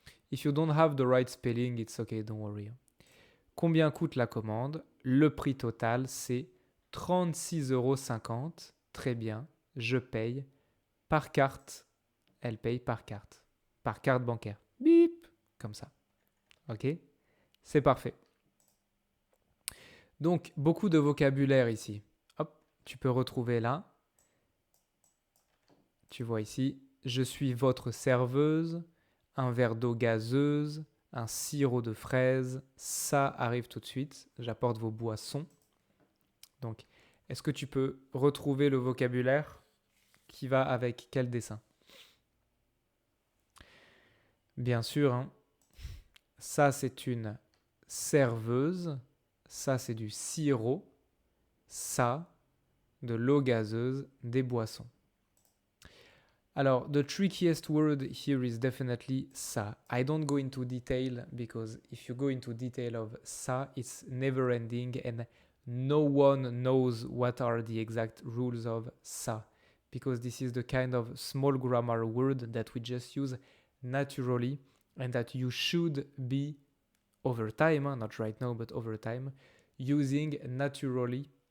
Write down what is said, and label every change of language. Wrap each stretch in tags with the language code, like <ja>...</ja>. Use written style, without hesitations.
<en>If you don't have the right spelling, it's okay, don't worry.</en> <fr>Combien coûte la commande? Le prix total, c'est 36,50 €. Très bien, je paye par carte. Elle paye par carte. Par carte bancaire. Bip! Comme ça. Ok? C'est parfait. Donc, beaucoup de vocabulaire ici. Hop, tu peux retrouver là. Tu vois ici, je suis votre serveuse, un verre d'eau gazeuse, un sirop de fraise. Ça arrive tout de suite. J'apporte vos boissons. Donc, est-ce que tu peux retrouver le vocabulaire qui va avec quel dessin? Bien sûr, hein. Ça c'est une serveuse, ça c'est du sirop, ça de l'eau gazeuse, des boissons.</fr> <en>Alors, the trickiest word here is definitely ça. I don't go into detail because if you go into detail of ça, it's never ending and no one knows what are the exact rules of ça because this is the kind of small grammar word that we just use naturally and that you should be over time, not right now, but over time, using naturally</en>